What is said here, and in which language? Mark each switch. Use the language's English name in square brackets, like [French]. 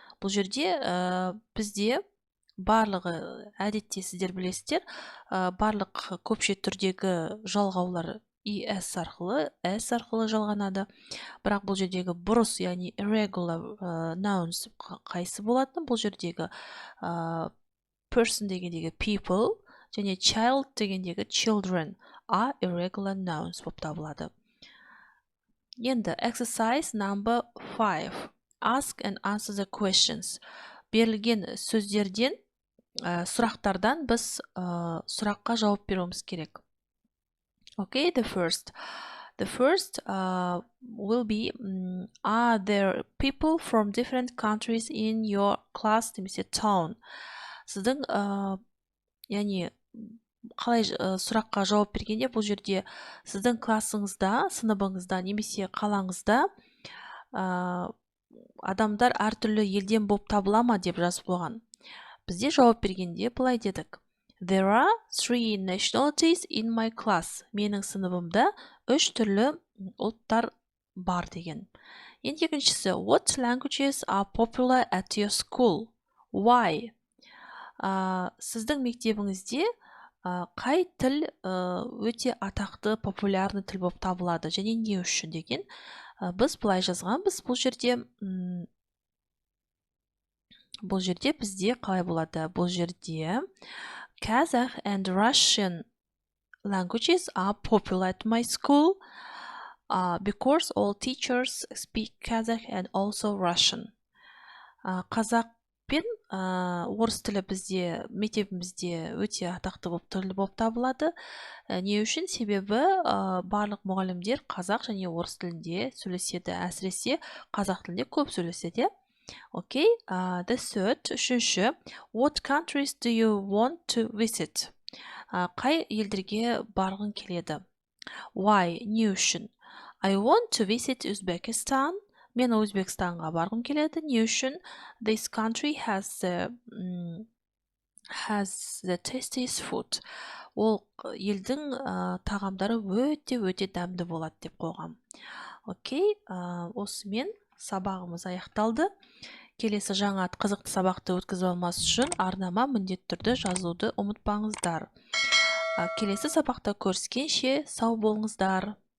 [Kazakh] Бұл жерде бізде барлығы әдетте сіздер білесіздер, барлық көпше түрдегі жалғаулар ES арқылы, S арқылы жалғанады. Бірақ бұл жердегі бұрыс, яғни [English] irregular nouns [Kazakh] қайсы болатын? Бұл жердегі person дегендегі people және child дегендегі children [English] are irregular nouns [Kazakh] болып табылады. Енді [English] exercise number 5. Ask and answer the questions. [Kazakh] Берілген сөздерден, сұрақтардан біз сұраққа жауап беруіміз керек. [English] Okay, the first will be, are there people from different countries in your class, [Kazakh] немесе [English] town? [Kazakh] Сіздің, яғни, қалай сұраққа жауап бергенде, бұл жерде сіздің классыңызда, сыныбыңызда, немесе қалаңызда адамдар әртүрлі елден болып табыла ма деп жазып қойған. Бізде жауап бергенде былай дедік. [English] There are 3 nationalities in my class. [Kazakh] Менің сыныбымда 3 түрлі ұлттар бар деген. Енді екіншісі, [English] what languages are popular at your school? Why? [Kazakh] Сіздің мектебіңізде қай тіл өте атақты, [Russian] популярны [Kazakh] тіл болып табылады және не үшін деген. Біз былай жазғанбыз бұл жерде бізде қалай болады? Бұл жерде [English] Kazakh and Russian languages are popular at my school because all teachers speak Kazakh and also Russian. [Kazakh] Қазақ пен орыс тілі бізде мектебімізде өте атақты тіл болып табылады. Не үшін? Себебі барлық мұғалімдер қазақ және орыс тілінде сөйлеседі. Әсіресе қазақ тілінде көп сөйлеседі. [English] Окей, the third, [Kazakh] үшінші, [English] what countries do you want to visit? [Kazakh] Қай елдерге барғың келеді? [English] Why? [Kazakh] Не үшін? [English] I want to visit Uzbekistan. [Kazakh] Мен Өзбекстанға барғым келеді. Не үшін? [English] This country has the tastiest food. [Kazakh] Ол елдің тағамдары өте дәмді болады деп қойғам. Окей, осымен сабағымыз аяқталды. Келесі жаңа қызықты сабақты өткізіп алмас үшін арнама міндетті түрде жазуды ұмытпаңыздар. Келесі сабақта көріскенше сау болыңыздар.